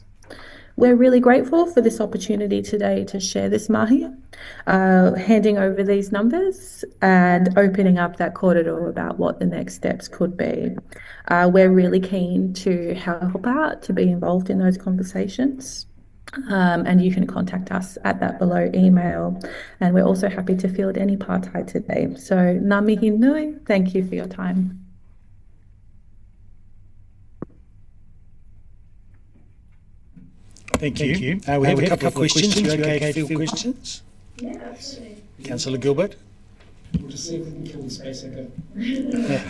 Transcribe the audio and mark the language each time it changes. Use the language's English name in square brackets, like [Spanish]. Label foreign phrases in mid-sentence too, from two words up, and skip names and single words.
[English] We're really grateful for this opportunity today to share this mahi, handing over these numbers and opening up that corridor about what the next steps could be. We're really keen to help out, to be involved in those conversations. And you can contact us at that below email. And we're also happy to field any partai today. [Māori] So ngā mihi nui, [English] thank you for your time. Thank you. We have a couple of questions. You okay to field questions? Yeah, absolutely. Councillor Gilbert? We'll just see if we can kill the space echo.